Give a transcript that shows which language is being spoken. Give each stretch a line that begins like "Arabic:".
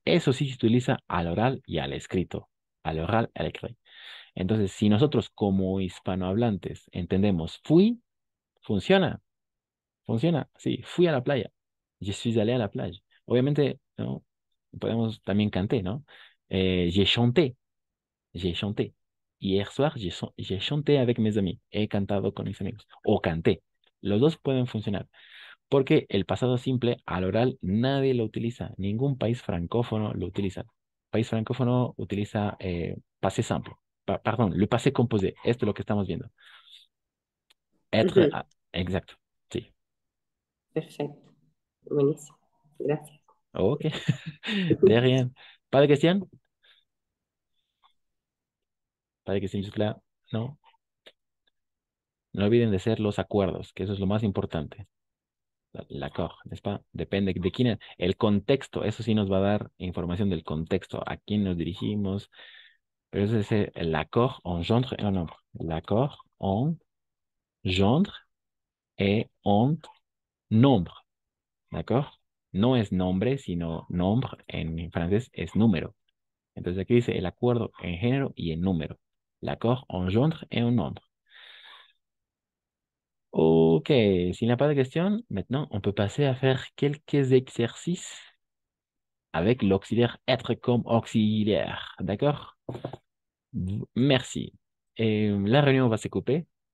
Spanish: Eso sí se utiliza al oral y al escrito. Al oral, al escrito. Entonces, si nosotros como hispanohablantes entendemos fui, funciona, funciona. Sí, fui a la playa.
French: Je suis allé
Spanish: a la playa. Obviamente, ¿no? Podemos también canté, ¿no?
French: J'ai chanté, j'ai chanté. Hier soir, j'ai chanté avec mes amis.
Spanish: He cantado con mis amigos. O canté. Los dos pueden funcionar. Porque el pasado simple al oral nadie lo utiliza. Ningún país francófono lo utiliza. País francófono utiliza passé simple. Perdón, le passé composé. Esto es lo que estamos viendo.
French: Être, Ujú.
Spanish: exacto. Sí. Perfecto. Buenísimo. Gracias.
French: Ok. De rien. ¿Pas de question? ¿Pas de question jusque-là?
Spanish: No. No olviden de hacer los acuerdos, que eso es lo más importante.
French: L'accord, n'est-ce pas?
Spanish: Depende de quién. El contexto, eso sí nos va a dar información del contexto, a quién nos dirigimos. Pero eso es
French: l'accord engendre un nombre. L'accord engendre et un nombre. ¿D'accord?
Spanish: No es nombre, sino nombre en francés es número. Entonces aquí dice el acuerdo en género y en número.
French: L'accord engendre et un nombre. Ok, s'il n'y a pas de question, maintenant on peut passer à faire quelques exercices avec l'auxiliaire être comme auxiliaire. D'accord? Merci. Et la réunion va se couper.